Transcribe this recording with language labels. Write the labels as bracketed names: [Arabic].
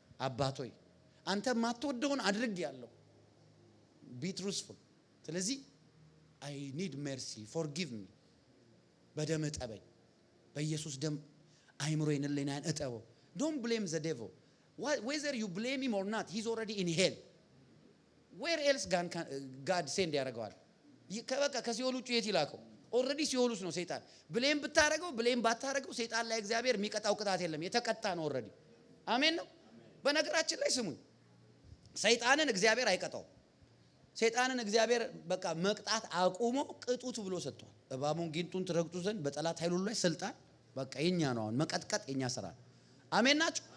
[Amharic] አባቶይ አንተ ማትወደውን አድርጌያለሁ። [English] ቢ ትሩስፉል። [Amharic] ስለዚህ [English] አይ ኒድ ሜርሲ ፎርጊቭ ሚ። [Amharic] በደም እጠበኝ። በኢየሱስ ደም አይምሮዬን ለናን እጠበው። [English] ዶንት ብሌም ዘ ዴቪል whether you blame him or not, he's already in hell. where else God send [Amharic] ያደርገዋል? በቃ ከሲኦል ውጪ የት ይላከው? ኦልሬዲ ሲኦል ውስጥ ነው ሰይጣን። ብሌም ብታረገው ብሌም ባታረገው ሰይጣን ላይ እግዚአብሔር የሚቀጣው ቅጣት የለም። የተቀጣ ነው ኦልሬዲ። አሜን ነው። በነገራችን ላይ ስሙኝ፣ ሰይጣንን እግዚአብሔር አይቀጣው። ሰይጣንን እግዚአብሔር በቃ መቅጣት አቁሞ ቅጡት ብሎ ሰጥቷል። እባቡን ጊንጡን ትረግጡ ዘንድ በጠላት ኃይል ሁሉ ላይ ስልጣን በቃ የኛ ነው። አሁን መቀጥቀጥ የኛ ስራ ነው። አሜን ናችሁ?